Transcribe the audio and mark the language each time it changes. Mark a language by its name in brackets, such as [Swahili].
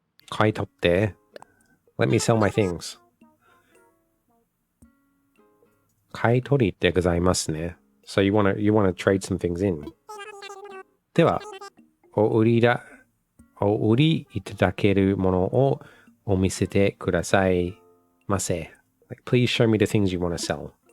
[English] Kaitotte. Let me sell my things. [Japanese] Kaitori de gozaimasu ne. [English] So you want to trade some things in. [Japanese] では、お売りいただけるものをお見せてくださいませ. [English] Like, please show me the things you want to sell.